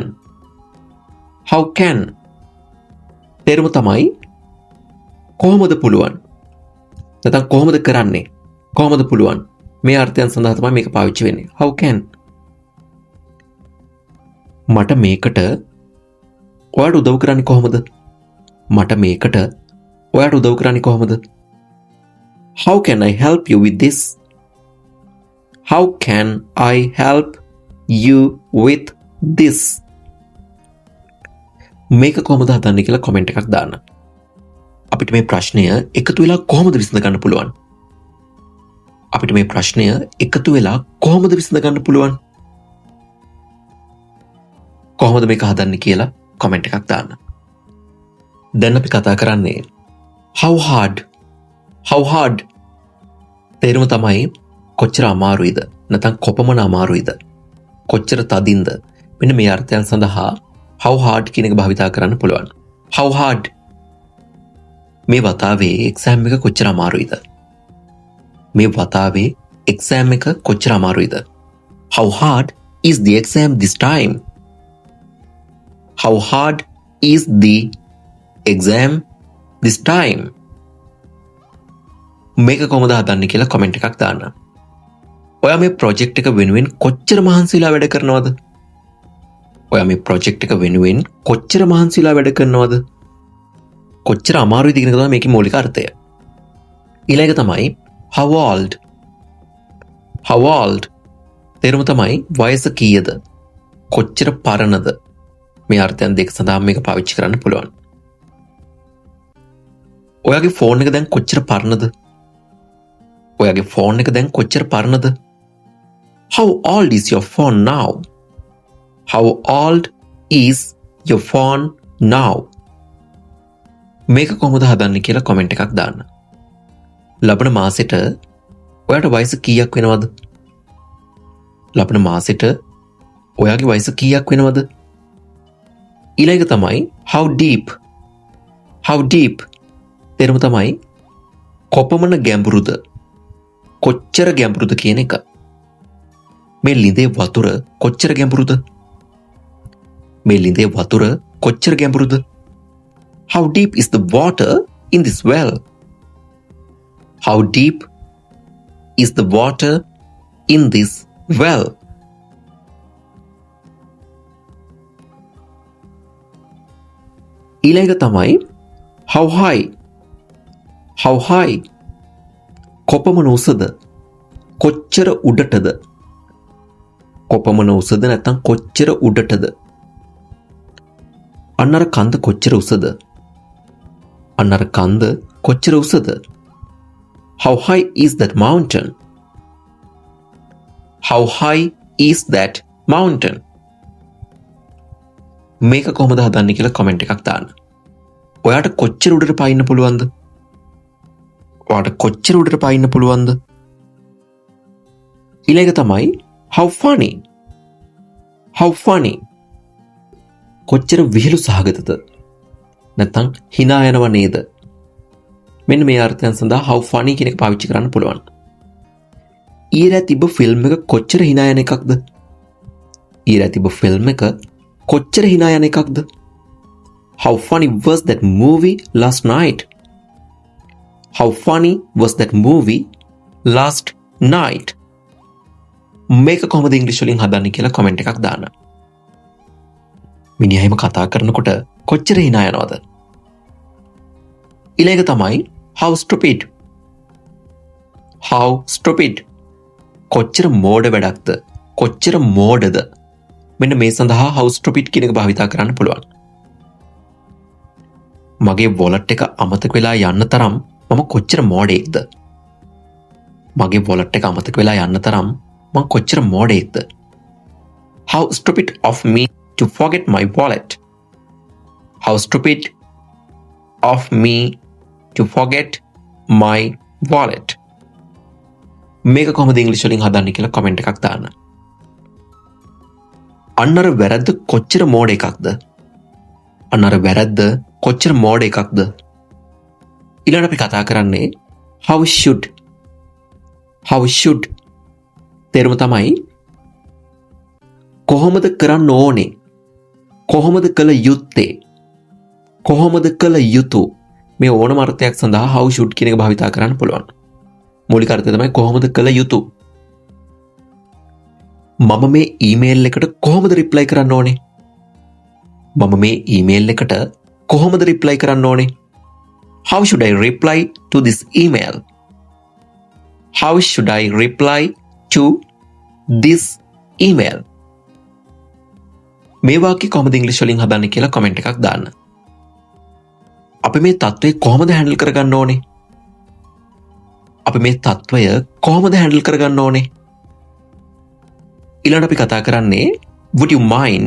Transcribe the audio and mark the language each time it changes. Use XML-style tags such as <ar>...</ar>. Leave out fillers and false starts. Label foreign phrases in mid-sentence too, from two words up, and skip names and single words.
<en>How can.</en> <si>තේරුම තමයි කොහොමද පුළුවන්? නැත්නම් කොහොමද කරන්නේ? කොහොමද පුළුවන්? මේ අර්ථයන් සඳහා තමයි මේක පාවිච්චි වෙන්නේ.</si> <en>How can.</en> <si>මට මේකට ඔයාට උදව් කරන්නේ කොහොමද? මට මේකට ඔයාට උදව් කරන්නේ කොහොමද?</si> <en>How can I help you with this? How can I help you with this?</en> <si>මේක කොහොමද හදන්නේ කියලා කමෙන්ට් එකක් දාන්න. අපිට මේ ප්‍රශ්නය එකතු වෙලා කොහොමද විසඳ ගන්න පුළුවන්? අපිට මේ ප්‍රශ්නය එකතු වෙලා කොහොමද විසඳ ගන්න පුළුවන්? කොහොමද මේක හදන්නේ කියලා කමෙන්ට් එකක් දාන්න. දැන් අපි කතා කරන්නේ</si> <en>how hard. How hard.</en> <si>තේරුම තමයි කොච්චර අමාරුයිද? නැත්නම් කොපමණ අමාරුයිද? කොච්චර තදින්ද? මෙන්න මේ අර්ථයන් සඳහා</si> <en>how hard</en> <si>කියන එක භාවිතා කරන්න පුළුවන්.</si> <en>How hard.</en> <si>මේ වතාවේ එක්සෑම් එක කොච්චර අමාරුයිද? මේ වතාවේ එක්සෑම් එක කොච්චර අමාරුයිද?</si> <en>How hard is the exam this time? How hard is the exam this time?</en> <si>මේක කොහොමද හදන්නේ කියලා කමෙන්ට් එකක් දාන්න. ඔයා මේ ප්‍රොජෙක්ට් එක වෙනුවෙන් කොච්චර මහන්සිලා වැඩ කරනවද? ඔයා මේ ප්‍රොජෙක්ට් එක වෙනුවෙන් කොච්චර මහන්සිලා වැඩ කරනවද? කොච්චර අමාරුයිද කියන එක තමයි මේකේ මූලික අර්ථය. ඊළඟ තමයි</si> <en>how old. How old.</en> <si>තේරුම තමයි වයස කීයද? කොච්චර පරණද? මේ අර්ථයන් දෙක සඳහා මේක පාවිච්චි කරන්න පුළුවන්. ඔයාගේ ෆෝන් එක දැන් කොච්චර පරණද? ඔයාගේ ෆෝන් එක දැන් කොච්චර පරණද? How old is your phone now? How old is your phone now? මේක කොහොමද හදන්නේ කියලා කමෙන්ට් එකක් දාන්න. ලබන මාසෙට ඔයාට වයස කීයක් වෙනවද? ලබන මාසෙට ඔයාගේ වයස කීයක් වෙනවද? ඊළඟ තමයි</si> <en>how deep. How deep.</en> <si>තේරුම තමයි කොපමණ ගැඹුරුද? කොච්චර ගැඹුරුද කියන එක. මේ ළිඳේ වතුර කොච්චර ගැඹුරුද? මේ ළිඳේ වතුර කොච්චර ගැඹුරුද?</si> <en>How deep is the water in this well? How deep is the water in this well?</en> <si>ඊළඟ තමයි</si> <en>how high. How high.</en> <si>කොපමණ උසද? කොච්චර උඩටද? කොපමණ උසද නැත්නම් කොච්චර උඩටද? අන්නර කන්ද කොච්චර උසද? අන්නර කන්ද කොච්චර උසද?</si> <en>How high is that mountain? How high is that mountain?</en> <si>මේක කොහොමද හදන්නේ කියලා කමෙන්ට් එකක් දාන්න. ඔයාට කොච්චර උඩට පායින්න පුළුවන්ද? ඔයාට කොච්චර උඩට පායින්න පුළුවන්ද? ඊළඟ තමයි</si> <en>how funny. How funny.</en> <si>කොච්චර විහිළු සහගතද? නැත්නම් hina යනව නේද? මෙන්න මේ අර්ථයන් සඳහා</si> <en>how funny</en> <si>කියන එක පාවිච්චි කරන්න පුළුවන්. ඊළඟ තිබ්බ ෆිල්ම් එක කොච්චර hina යන එකක්ද? ඊළඟ තිබ්බ ෆිල්ම් එක කොච්චර hina යන එකක්ද?</si> <en>How funny was that movie last night? How funny was that movie last night?</en> <si>මේක කොහොමද ඉංග්‍රීසි වලින් හදන්නේ කියලා කමෙන්ට් එකක් දාන්න. මිනිහා එහෙම කතා කරනකොට කොච්චර hina යනවද? ඊළඟ තමයි</si> <en>how stupid. how stupid.</en> <si>කොච්චර මෝඩ වැඩක්ද? කොච්චර මෝඩද? මෙන්න මේ සඳහා</si> <en>how stupid</en> <si>කියන එක භාවිතා කරන්න පුළුවන්. මගේ wallet එක අමතක වෙලා යන්න තරම් මම කොච්චර මෝඩයෙක්ද? මගේ wallet එක අමතක වෙලා යන්න තරම් මම කොච්චර මෝඩයෙක්ද?</si> <en>How stupid of me to forget my wallet. How stupid of me to forget my wallet.</en> <si>මේක කොහොමද ඉංග්‍රීසි වලින් හදන්නේ කියලා කමෙන්ට් එකක් දාන්න. අන්නර වැරද්ද කොච්චර මෝඩ එකක්ද? අන්නර වැරද්ද කොච්චර මෝඩ එකක්ද? ඊළඟට අපි කතා කරන්නේ</si> <en>how should. how should</en> <si>තේරුම තමයි කොහොමද කරන්න ඕනේ? කොහොමද කළ යුත්තේ? කොහොමද කළ යුතු? මේ ඕනම අර්ථයක් සඳහා</si> <en>how should</en> <si>කියන එක භාවිතා කරන්න පුළුවන්. මූලික අර්ථය තමයි කොහොමද කළ යුතු. මම මේ ඊමේල් එකට කොහොමද රිප්ලයි කරන්න ඕනේ? මම මේ ඊමේල් එකට කොහොමද රිප්ලයි කරන්න ඕනේ?</si> <en>How should I reply to this email? How should I reply to this email?</en> <si>මේ වාක්‍ය කොහොමද ඉංග්‍රීසි වලින් හදන්නේ කියලා කමෙන්ට් එකක් දාන්න. අපි මේ තත්ත්වය කොහොමද හැන්ඩල් කරගන්න ඕනේ? අපි මේ තත්ත්වය කොහොමද හැන්ඩල් කරගන්න ඕනේ? ඊළඟට අපි කතා කරන්නේ</si> <en>would you mind.</en>